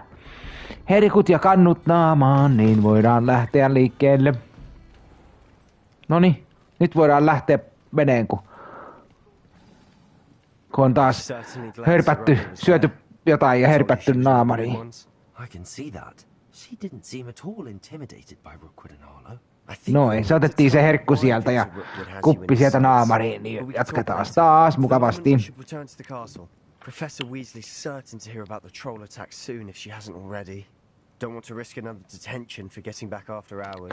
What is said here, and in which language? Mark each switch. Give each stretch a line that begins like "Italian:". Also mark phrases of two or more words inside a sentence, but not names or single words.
Finnish: Herkut ja kannut naamaan, niin voidaan lähteä liikkeelle. Noniin, nyt voidaan lähteä meneen, kun on taas hörpätty, syöty jotain ja hörpätty naamariin.
English: I can see that. She didn't seem at all intimidated by Rookwood and Harlow.
Finnish: Noin, se otettiin se herkku sieltä ja kuppi sieltä naamariin, niin jatketaan taas mukavasti.
English: Professor Weasley's certain to hear about the troll attack soon if she hasn't already. Don't want to risk another detention for getting back after hours.